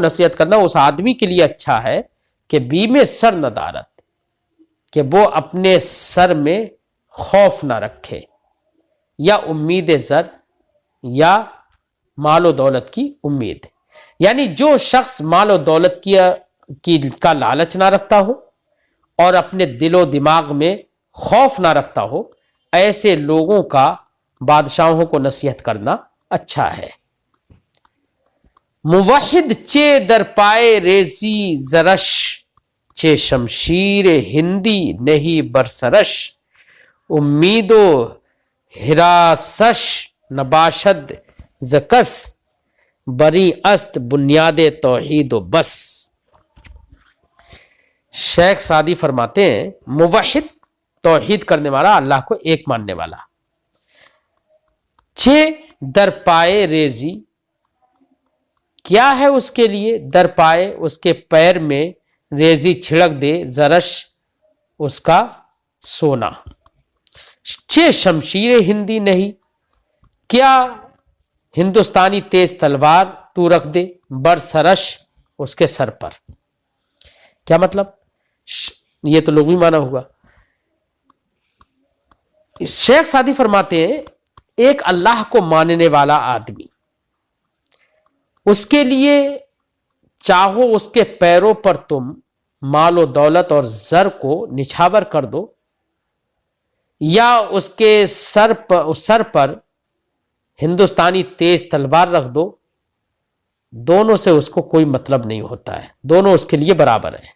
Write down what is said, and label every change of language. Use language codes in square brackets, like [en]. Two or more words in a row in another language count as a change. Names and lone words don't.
[ur] نصیحت کرنا اس آدمی کے لیے اچھا ہے کہ [fa] بیم سر ندارت، [ur] کہ وہ اپنے سر میں خوف نہ رکھے، یا [fa] امید زر، [ur] یا مال و دولت کی امید، یعنی جو شخص مال و دولت کا لالچ نہ رکھتا ہو اور اپنے دل و دماغ میں خوف نہ رکھتا ہو، ایسے لوگوں کا بادشاہوں کو نصیحت کرنا اچھا ہے۔ [fa] موحد چے در پائے ریزی زرش، چے شمشیر ہندی نہیں برسرش، امید و حراسش نباشد زکس، بری است بنیاد توحید و بس۔ [ur] شیخ سعدی فرماتے ہیں، موحد توحید کرنے والا، اللہ کو ایک ماننے والا، [fa] چھ در پائے ریزی، [ur] کیا ہے اس کے لیے، [fa] در پائے [ur] اس کے پیر میں، ریزی چھڑک دے، زرش اس کا سونا۔ [fa] چھ شمشیر ہندی نہیں، [ur] کیا ہندوستانی تیز تلوار تو رکھ دے، [fa] بر سرش [ur] اس کے سر پر۔ کیا مطلب؟ یہ تو لغوی معنی ہوا۔ شیخ سعدی فرماتے ہیں ایک اللہ کو ماننے والا آدمی، اس کے لیے چاہو اس کے پیروں پر تم مال و دولت اور زر کو نچھاور کر دو، یا اس کے سر پر ہندوستانی تیز تلوار رکھ دو، دونوں سے اس کو کوئی مطلب نہیں ہوتا ہے، دونوں اس کے لیے برابر ہیں۔